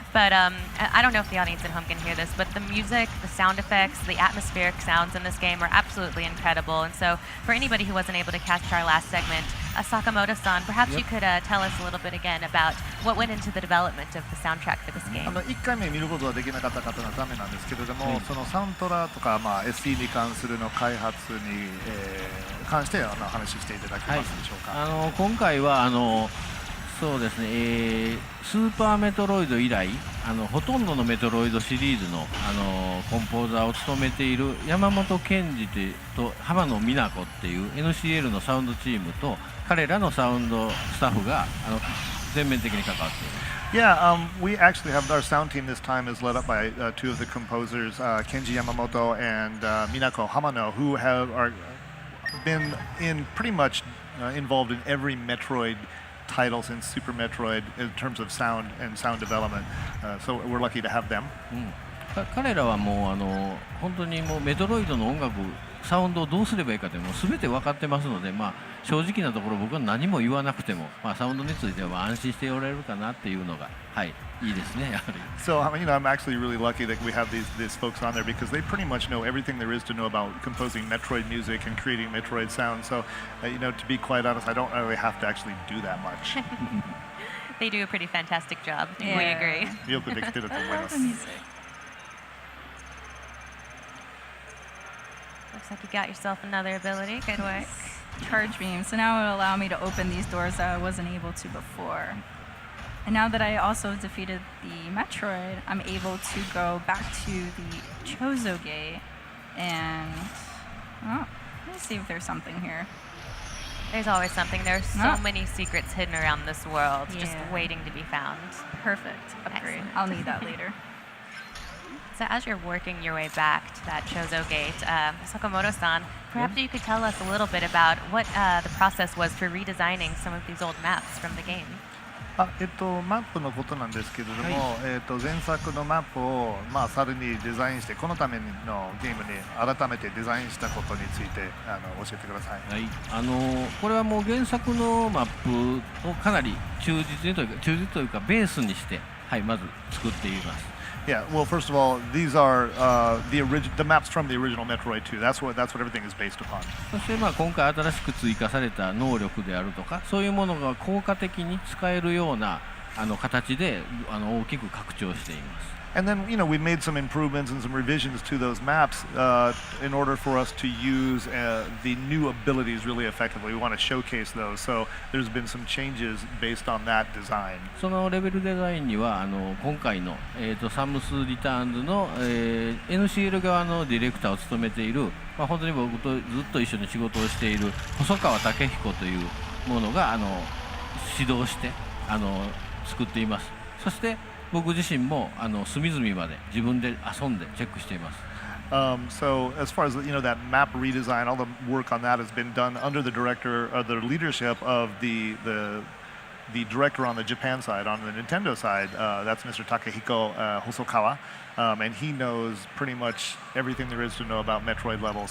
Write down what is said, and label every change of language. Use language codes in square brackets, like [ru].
[en] But I don't know if the audience at home can hear this, but the music, the sound effects, the atmospheric sounds in this game are absolutely incredible. And so for anybody who wasn't able to catch our last segment, Sakamoto-san, perhaps you could tell us a little bit again about what went into the development of the soundtrack for this game. [ja] 1回目見ることはできなかった方のためなんですけれども、そのサウンドラとか、SE に関するの開発に、関して話していただけますでしょうか。今回はそうですね、スーパーメトロイド以来ほとんどのメトロイドシリーズの、コンポーザーを務めている山本健二と浜野美奈子っていう NCL のサウンドチームと彼らのサウンドスタッフが全面的に関わっています。 [en] Yeah, we actually have our sound team this time is led up by two of the composers, Kenji Yamamoto and Minako Hamano, who have been pretty much involved in every Metroid title since Super Metroid in terms of sound and sound development. So we're lucky to have them. [ja] 彼らはもう本当にもうメトロイドの音楽サウンドをどうすればいいかってもう全て分かってますので、正直なところ僕は何も言わなくても、サウンドについては安心しておられるかなっていうのが、いいですねやはり。 [en] So I'm actually really lucky that we have these folks on there because they pretty much know everything there is to know about composing Metroid music and creating Metroid sound. So to be quite honest, I don't really have to actually do that much. They do a pretty fantastic job. Yeah. We agree. [ja] よくできてると思います。 [en] Looks like you got yourself another ability. Good work. Charge beam. So now it will allow me to open these doors that I wasn't able to before. And now that I also defeated the Metroid, I'm able to go back to the Chozo Gate and let me see if there's something here. There's always something. There's so many secrets hidden around this world, just Yeah. waiting to be found. Perfect. Upgrade. Excellent. I'll need that later. So as you're working your way back to that Chozo Gate, Sakamoto-san, perhaps you could tell us a little bit about what the process was for redesigning some of these old maps from the game. [ja] マップのことなんですけれども、前作のマップを、さらにデザインしてこのためのゲームに改めてデザインしたことについて教えてください。はい、これはもう原作のマップをかなり忠実というかベースにして、はい、まず作っています。 [en] Yeah, well, first of all, these are the maps from the original Metroid II. That's what everything is based upon. [ja] そして今回新しく追加された能力であるとか、そういうものが効果的に使えるような形で大きく拡張しています。 [en] And then, we made some improvements and some revisions to those maps in order for us to use the new abilities really effectively. We want to showcase those. So there's been some changes based on that design. [ja] そのレベルデザインには今回の、サムスリターンズの、NCL 側のディレクターを務めている、本当に僕とずっと一緒に仕事をしている細川武彦というものが指導して作っています。そして僕自身も隅々まで自分で遊んでチェックしています。 [en] So as far as that map redesign, all the work on that has been done under the leadership of the director on the Japan side, on the Nintendo side. That's Mr. Takehiko Hosokawa, and he knows pretty much everything there is to know about Metroid levels.